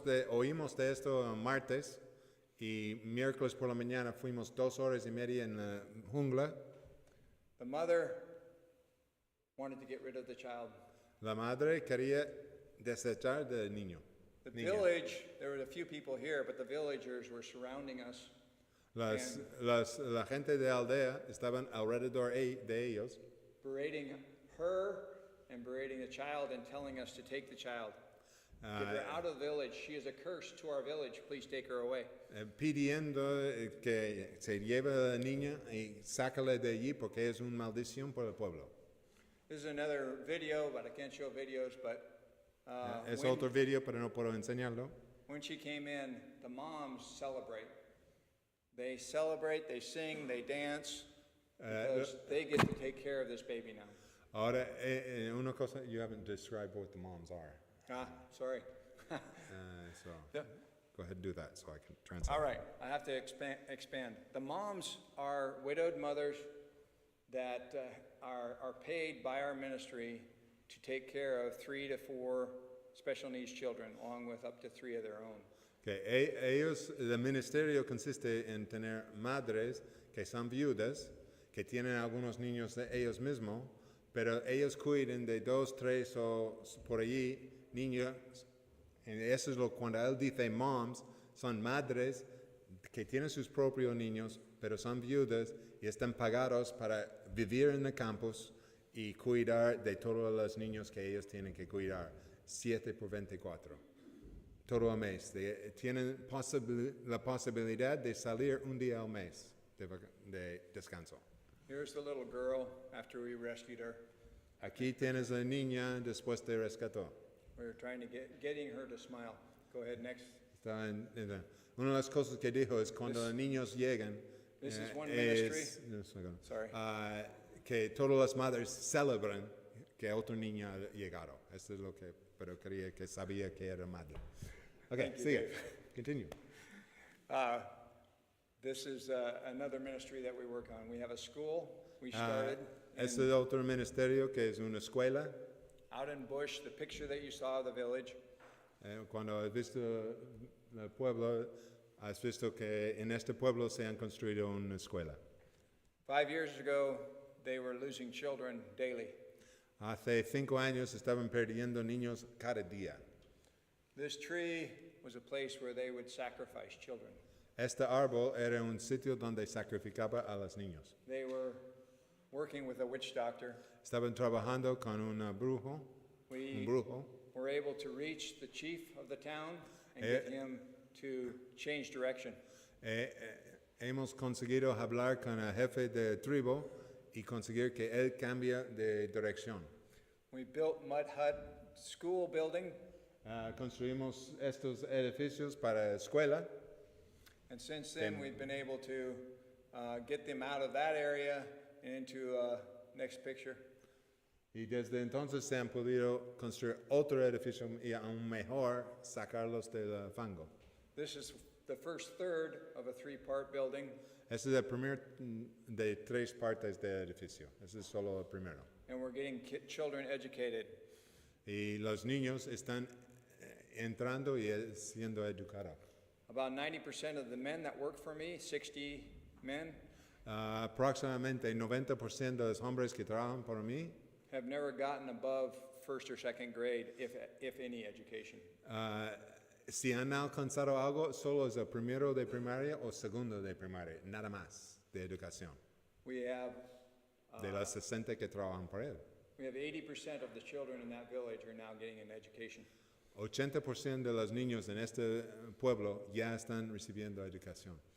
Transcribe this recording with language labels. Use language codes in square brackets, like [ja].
[es] Oímos de esto martes y miércoles por la mañana fuimos 2 horas y media en la jungla. [en] The mother wanted to get rid of the child. [es] La madre quería desechar del niño. [en] The [es] niña. [en] village, there were a few people here, but the villagers were surrounding us. [es] La gente de aldea estaban alrededor de ellos, [en] Berating her and berating the child and telling us to take the child. Get her out of the village. She is a curse to our village. Please take her away. [es] pidiendo que se lleve a la niña y sácala de allí porque es una maldición por el pueblo. [en] This is another video, but I can't show videos. But [es] Es otro video, pero no puedo enseñarlo. [en] when she came in, the moms celebrate. They celebrate, they sing, they dance, because they get to take care of this baby now. [es] Ahora, una cosa, [en] you haven't described what the moms are. Sorry. So Yeah. go ahead and do that so I can translate. All right, I have to expand. The moms are widowed mothers that are paid by our ministry to take care of 3 to 4 special needs children, along with up to 3 of their own. [es] Okay, el ministerio consiste en tener madres que son viudas, que tienen algunos niños de ellos mismos, pero ellos cuidan de 2, 3 o por allí niños. Y eso es cuando él dice moms, son madres que tienen sus propios niños, pero son viudas y están pagados para vivir en el campus y cuidar de todos los niños que ellos tienen que cuidar, 7 por 24. Todo el mes. Tienen la posibilidad de salir un día al mes de descanso. [en] Here's the little girl after we rescued her. [es] Aquí tienes la niña después de rescató. [en] We were trying to getting her to smile. Go ahead, next. [es] Una de las cosas que dijo es cuando los niños llegan, [en] This is one ministry. Sorry. [es] Que todas las madres celebran que otro niño ha llegado. Eso es lo que, pero quería que sabía que era madre. [en] Okay, Thank you, [es] sigue. [en] Dave. Continue. This is another ministry that we work on. We have a school. We started [es] Este es otro ministerio que es una escuela. [en] out in Bush, the picture that you saw of the village. [es] Cuando has visto el pueblo, has visto que en este pueblo se han construido una escuela. [en] 5 years ago, they were losing children daily. [es] Hace 5 años estaban perdiendo niños cada día. [en] This tree was a place where they would sacrifice children. [es] Este árbol era un sitio donde sacrificaba a los niños. [en] They were working with a witch doctor. [es] Estaban trabajando con un brujo. [en] We were able to reach the chief of the town and get him to change direction. [es] Hemos conseguido hablar con el jefe de tribu y conseguir que él cambie de dirección. [en] We built mud hut school building, [es] Construimos estos edificios para escuela. [en] and since then we've been able to get them out of that area and into next picture. [es] Y desde entonces se han podido construir otro edificio y aún mejor sacarlos del fango. [en] This is the first third of a 3-part building, [es] Ese es el primer de 3 partes del edificio. Ese es solo el primero. [en] and we're getting children educated. [es] Y los niños están entrando y siendo educados. [en] About 90% of the men that work for me, 60 men, [es] Aproximadamente 90% de los hombres que trabajan para mí [en] have never gotten above first or second grade, if any education. [es] Si han alcanzado algo, solo es el primero de primaria o segundo de primaria, nada más de educación. [en] We have [es] De las 60 que trabajan por él. [en] 80% of the children in that village are now getting an education. [es] 80% de los niños en este pueblo ya están recibiendo educación.